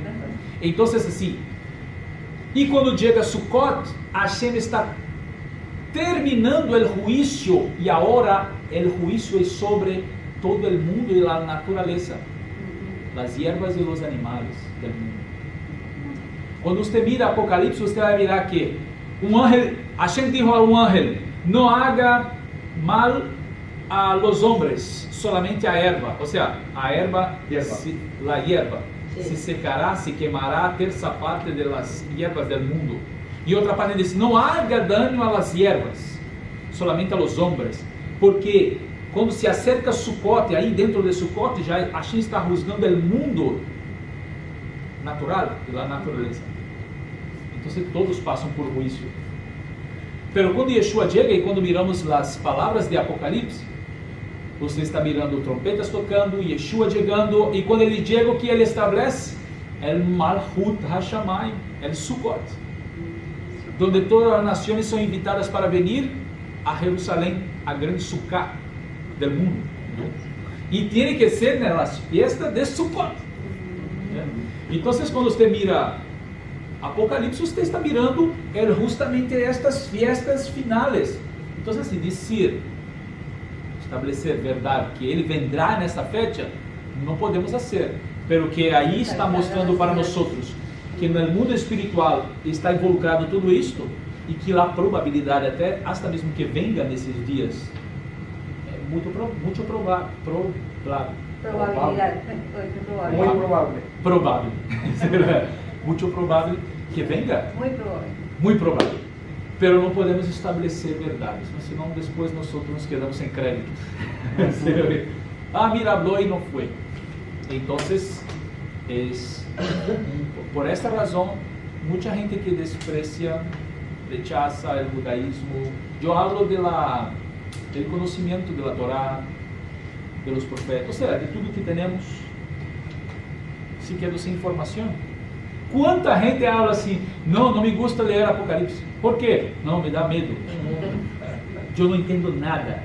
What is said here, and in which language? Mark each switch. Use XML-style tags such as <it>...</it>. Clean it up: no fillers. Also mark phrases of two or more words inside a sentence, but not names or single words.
<pt>Então, assim, e quando chega Sukkot, Hashem está terminando o juízo, e agora o juízo é sobre todo o mundo e a natureza, as hierbas e os animais do mundo. Quando você mira Apocalipse, você vai mirar que Hashem dijo a um ángel,</pt> <es>no haga mal a los hombres, solamente a erva. O sea, a erva, la hierba, Sí. se secará, se quemará a terça parte de las hierbas del mundo. Y otra parte dice, no haga daño a las hierbas, solamente a los hombres.</es> <pt>Porque quando se acerca Sukkot, aí dentro de Sukkot, já Hashem está juzgando o mundo natural, da natureza. Então todos passam por juízo. Pero quando Yeshua chega e quando miramos as palavras de Apocalipse, você está mirando trompetas tocando, Yeshua chegando, e quando ele chega, o que ele estabelece?</pt> <es>El</es> <he>Malchut HaShamayim,</he> <es>el Sukkot,</es> <pt>onde todas as nações são invitadas para vir a Jerusalém, a grande Sukkah</pt> <es>del mundo.</es> <pt>E tem que ser nas fiestas de Sukkot. Então, quando você mira Apocalipse, você está mirando justamente estas</pt> <es>fiestas finales.</es> <pt>Então, assim, dizer, estabelecer verdade, que ele vendrá nessa fecha, não podemos fazer. Pero que aí está mostrando para nós que no mundo espiritual está involucrado tudo isto e que a probabilidade até mesmo que venga nesses dias é muito provável.</pt> <es>Probabilidad. Muy probable.</es> <pt>Provável. Muito provável que venga.</pt> <es>Muy probable.</es> <pt>Muito provável. Pero não podemos estabelecer verdades, senão depois nós nos quedamos sem crédito.</pt> <es>Mira, habló</es> <pt>e não foi. Então, por esta razão, muita gente que</pt> <es>desprecia, rechaza</es> <pt>o judaísmo. Eu hablo do conhecimento da Torá, dos profetas, ou seja, de tudo que temos, se queda sem informação. Quanta gente habla assim, não me gusta ler Apocalipse. Por quê? Não, me dá medo. Eu não entendo nada.</pt>